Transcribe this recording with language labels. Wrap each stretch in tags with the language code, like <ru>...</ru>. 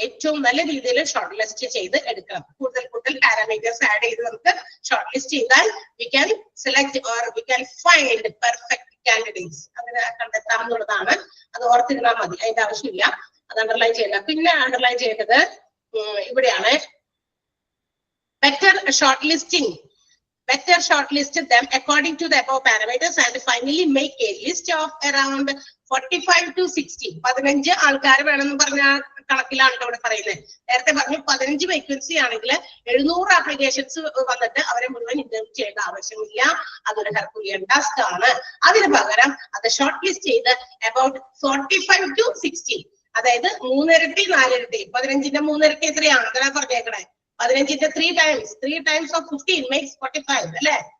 <ml>ഏറ്റവും നല്ല രീതിയിൽ ഷോർട്ട് ലിസ്റ്റ് ചെയ്ത് എടുക്കണം. കൂടുതൽ പാരാമീറ്റേഴ്സ് ആഡ് ചെയ്ത് നമുക്ക് ഷോർട്ട് ലിസ്റ്റ് ചെയ്താൽ</ml> <en>We can select or we can find perfect candidates.</en> <ml>അങ്ങനെ കണ്ടെത്താം എന്നുള്ളതാണ്. അത് ഓർത്തിരുന്നാൽ മതി, അതിന്റെ ആവശ്യമില്ല. അത് അണ്ടർലൈൻ ചെയ്യണ്ട. പിന്നെ അണ്ടർലൈൻ ചെയ്യേണ്ടത് ഇവിടെയാണ്.</ml> <en>Better short listing. Better shortlist them according to the above parameters and finally make a list of around 45 to 60.</en> <ml>15 ആൾക്കാർ വേണമെന്ന് പറഞ്ഞ കണക്കിലാണ് ഇവിടെ പറയുന്നത്. നേരത്തെ പറഞ്ഞു 15 വേക്കൻസി ആണെങ്കിൽ 700 ആപ്ലിക്കേഷൻസ് വന്നിട്ട് അവരെ മുഴുവൻ ഇന്റർവ്യൂ ചെയ്യേണ്ട ആവശ്യമില്ല. അതൊരു ഹെർക്കുലിയൻ ടാസ്ക് ആണ്. അതിന് പകരം അത് ഷോർട്ട് ലിസ്റ്റ് ചെയ്ത്</ml> <en>about 45 to 60,</en> <ml>അതായത് 3 ഇരട്ടി 4 ഇരട്ടി. 15ന്റെ 3 ഇരട്ടി എത്രയാണ്? അങ്ങനെ പറഞ്ഞേക്കണേ. 15ന്റെ</ml> <en>3 times of 15 makes 45</en> <ml>അല്ലെ?</ml>